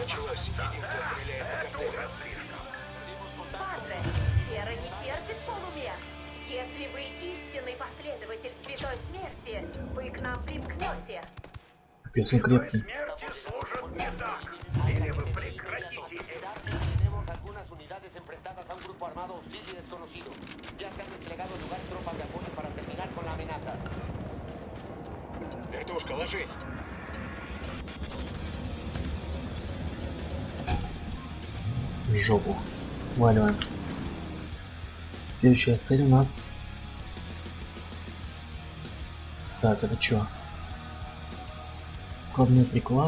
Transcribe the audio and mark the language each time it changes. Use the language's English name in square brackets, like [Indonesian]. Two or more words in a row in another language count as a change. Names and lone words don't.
[Russian] Началось. Видим, кто стреляет по Это картелю. уже слишком. Падре, вера не терпит полумер. Если вы истинный последователь святой смерти, вы к нам примкнете. Капец, он крепкий. Смерти служат не так. Или вы прекратите это. [Spanish] Tenemos algunas unidades enfrentadas a un grupo armado hostil y desconocido. Ya se han desplegado al lugar tropas de apoyo para terminar con la amenaza. [Russian] Вертушка, ложись. В жопу. Сваливаем. Следующая цель у нас... Так, это чё? Складной приклад.